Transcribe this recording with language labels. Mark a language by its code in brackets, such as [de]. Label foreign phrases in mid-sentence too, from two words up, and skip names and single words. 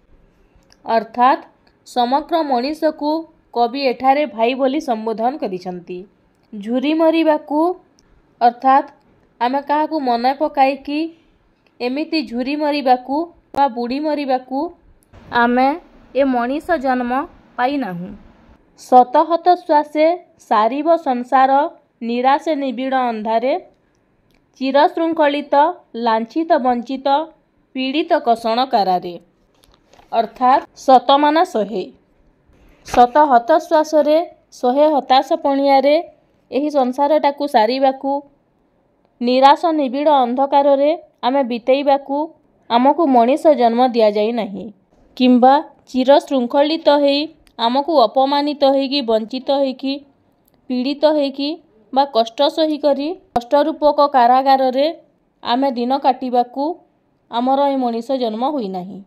[or] ଅର୍ଥାତ ସମଗ୍ର ମନୀଷ କୁ କବି ଏଠାରେ ଭାଇ ବୋଲି ସମ୍ବୋଧନ କରିଛନ୍ତି। ଝୁରି ମରିବାକୁ ଅର୍ଥାତ ଆମେ କାହାକୁ ମନ ପକାଇ କି ଏମିତି ଝୁରି ମରିବାକୁ ବା ବୁଡ଼ି ମରିବାକୁ ଆମେ ଏ ମନୀଷ ଜନ୍ମ ପାଇ ନାହୁଁ। ଶତହତ ଶ୍ୱାସେ ସାରିବ ସଂସାର ନିରାଶେ ନିବିଡ଼ ଅନ୍ଧାରେ ଚିରଶୃଙ୍ଖଳିତ ଲାଞ୍ଛିତ ବଞ୍ଚିତ ପୀଡ଼ିତ କଷଣ କାରାରେ। ଅର୍ଥାତ ଶତମାନ ଶହେ ଶତହତ ଶ୍ୱାସରେ ଶହେ ହତାଶ ପଣିଆରେ ଏହି ସଂସାରଟାକୁ ସାରିବାକୁ ନିରାଶ ନିବିଡ଼ ଅନ୍ଧକାର ରେ ଆମେ ବିତେଇବାକୁ ଆମକୁ ମନୀଷ ଜନ୍ମ ଦିଆ ଯାଇ ନାହିଁ କିମ୍ବା ଚିରଶୃଙ୍ଖଳିତ ହେଇ ଆମକୁ ଅପମାନିତ ହେଇକି ବଞ୍ଚିତ ହେଇକି ପୀଡ଼ିତ ହେଇକି ବା କଷ୍ଟ ସହି କରି କଷ୍ଟରୂପକ କାରାଗାର ରେ ଆମେ ଦିନ କାଟିବାକୁ ଆମର ଏ ମନୀଷ ଜନ୍ମ ହୋଇ ନାହିଁ।